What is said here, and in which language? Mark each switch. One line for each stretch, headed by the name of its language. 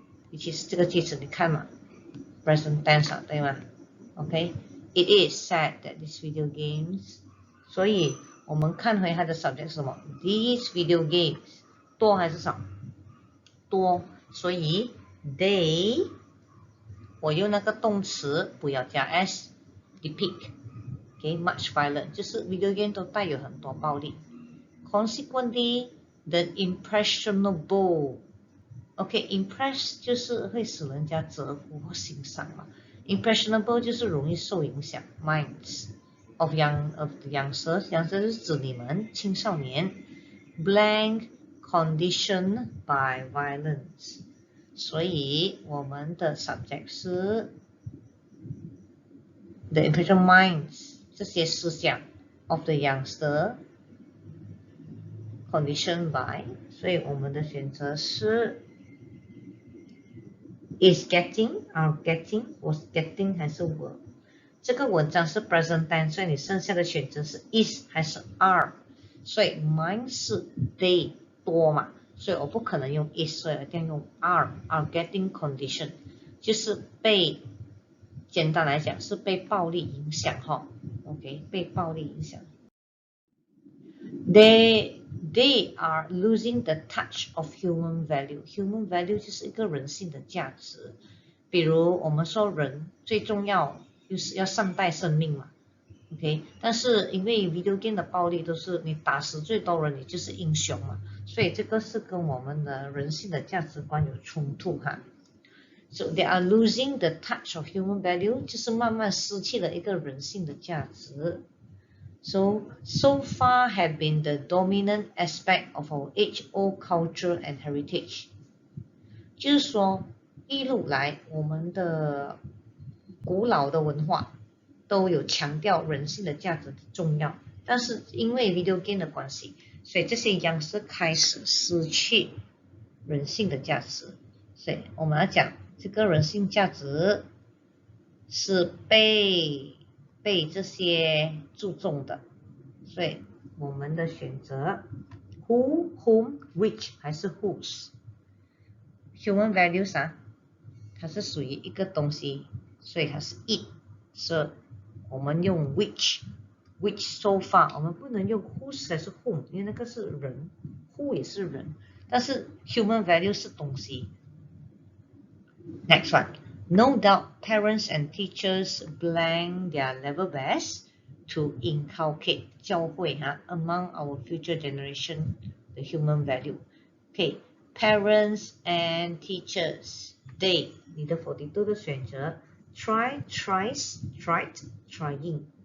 Chinese: 尤其是这个句子你看嘛 ，present tense 对吗 ？OK，
English: it is said that these video games，
Chinese: 所以我们看回它的 subject 是什么 ？
English: These video games
Chinese: 多还是少？多，所以 they 我用那个动词不要加 s，depict，OK，
English: much violent
Chinese: 就是 video game 都带有很多暴力。
English: Consequently, the impressionable，
Chinese: OK，impress 就是会使人家折服或欣赏嘛 ，impressionable 就是容易受影响 ，minds。
English: of the youngsters
Chinese: 是指你们青少年
English: blank conditioned by violence，
Chinese: 所以我们的 subject 是
English: the impression minds
Chinese: 这些思想
English: of the youngster conditioned by，
Chinese: 所以我们的选择是
English: is getting、are getting、was getting
Chinese: 还是 were。这个文章是 present tense， 所以你剩下的选择是 is 还是 are， 所以 mine 是 they 多嘛，所以我不可能用 is， 所以一定要用
English: are getting condition，
Chinese: 就是被，简单来讲是被暴力影响OK， 被暴力影响。They
English: they are losing the touch of human value.
Chinese: Human value 就是一个人性的价值。比如我们说人最重要就是要善待生命嘛。 OK， 但是因为 video game 的暴力都是你打死最多人，你就是英雄嘛，所以这个是跟我们的人性的价值观有冲突哈。
English: So they are losing the touch of human value，
Chinese: 就是慢慢失去了一个人性的价值。
English: So far have been the dominant aspect of our age-old culture and heritage。
Chinese: 就是说，一路来我们的古老的文化都有强调人性的价值的重要，但是因为 video game 的关系，所以这些样式开始失去人性的价值。所以我们要讲这个人性价值是被这些注重的，所以我们的选择
English: who, whom, which
Chinese: 还是 whose。 Human values 啊，它是属于一个东西，所以它是 it， 所以我们用 which so far， 我们不能用 whose 还是 whom， 因为那个是人， who 也是人，但是 human value 是东西。
English: Next one, no doubt parents and teachers blank their level best to inculcate 教会among our future generation the human value. Okay, parents and teachers, they
Chinese: 你的42的选择
English: try, tries, tried, trying。